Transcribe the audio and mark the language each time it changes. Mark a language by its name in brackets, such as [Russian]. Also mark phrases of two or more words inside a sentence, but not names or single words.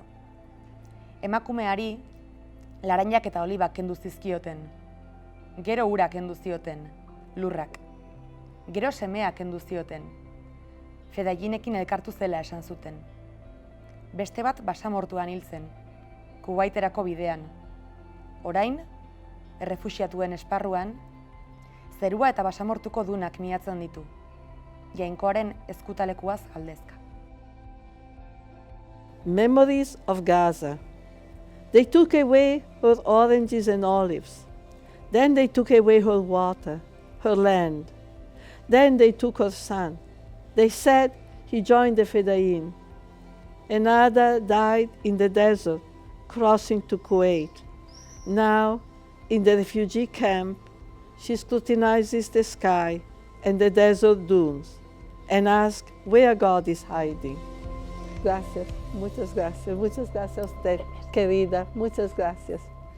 [Basque] Emakumeari laranjak eta olibak kendu zizkioten, gero urak kendu zioten, lurrak, gero semeak kendu zioten, Fedainekin elkartu zela esan zuten. Beste bat basamortuan hil zen, Kuwaiterako bidean. Orain, errefuxiatuen esparruan, zerua eta basamortuko dunak miatzen ditu, Jainkoaren ezkutalekuaz aldezka. [English] Memories of Gaza. They took away her oranges and olives. Then they took away her water, her land. Then they took her son. They said he joined the Fedayeen. Another died in the desert, crossing to Kuwait. Now, in the refugee camp, she scrutinizes the sky and the desert dunes and asks where God is hiding. [Spanish] Gracias, muchas gracias a usted, querida, muchas gracias.